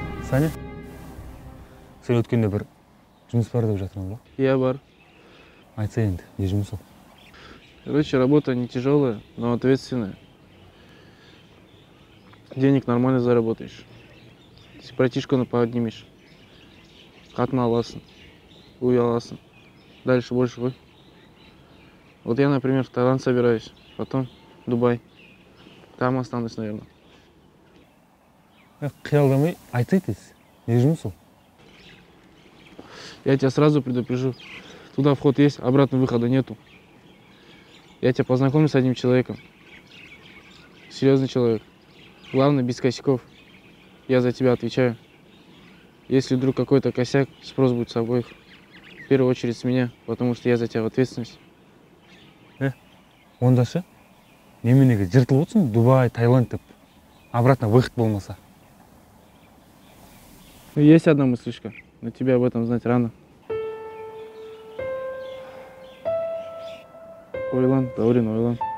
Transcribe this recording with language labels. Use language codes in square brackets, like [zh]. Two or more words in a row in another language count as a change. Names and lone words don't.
[kk] Саня, сен өткенде бір жұмыс бар деп жатырмын ба? Я бар. Айтса енді, не жұмыс ол? [ru] Короче, работа не тяжелая, но ответственная. Денег нормально заработаешь. Братишканы поднимешь. [kk] Қатын аласың, үй аласың. [ru] Дальше больше ғой. Вот я, например, в Таиланд собираюсь, потом Дубай. Там останусь, наверное. [kk] Қиялдамай айтсай тез. Не жұмыс ол? [ru] Я тебя сразу предупрежу. Туда вход есть, обратно выхода нету. Я тебя познакомлю с одним человеком. Серьезный человек. Главное, без косяков. Я за тебя отвечаю. Если вдруг какой-то косяк, спрос будет с обоих. В первую очередь с меня, потому что я за тебя в ответственности. [kk] Онда ше? Неменеге жыртылып отырсың, Дубай, Таиланд деп. [ru] Обратно выход [kk] болмаса. [ru] Есть одна мыслишка, но тебе об этом знать рано. [kk] Ойлан, Даурин, ойлан.